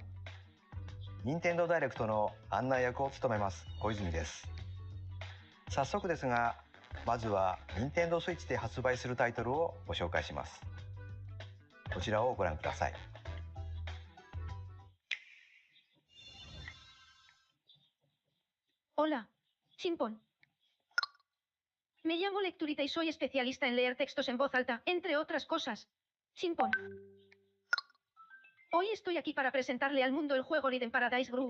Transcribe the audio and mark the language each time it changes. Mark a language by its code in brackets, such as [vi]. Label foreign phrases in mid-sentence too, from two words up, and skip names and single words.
[ja] 任天堂ダイレクトの案内役を務めます小泉です。早速ですが、まずは任天堂スイッチで発売するタイトルをご紹介します。こちらをご覧ください。 [es] Hola, Chimpón. Me llamo Lecturita y soy especialista en leer textos en voz alta, entre otras cosas. Chimpón. Hoy estoy aquí para presentarle al mundo el juego Rhythm Paradise Groove.